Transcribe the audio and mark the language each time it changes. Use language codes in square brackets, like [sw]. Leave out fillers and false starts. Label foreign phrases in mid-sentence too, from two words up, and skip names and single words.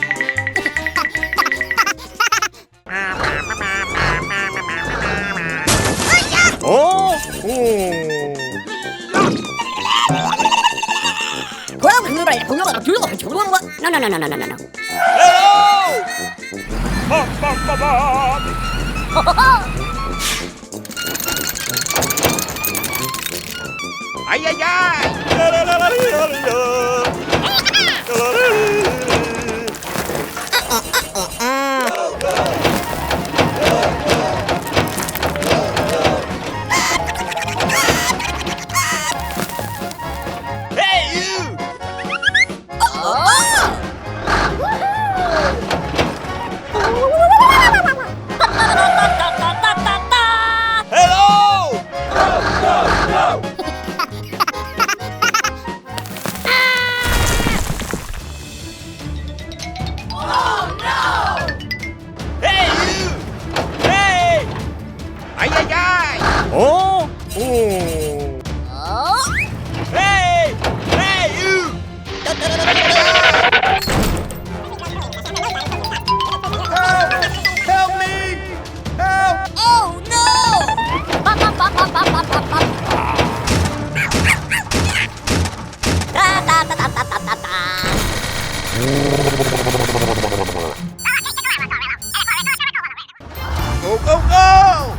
[en] Oh! No. Hello! Bum, bum, bum, bum. Ay, ay, ay! La, la, la, la, la, la, la. Hey, you! Hello! Hey, you! Hey! Ay, ay, ay! Oh! Hey! Hey, you! Help me! Help! Oh Go, go, go!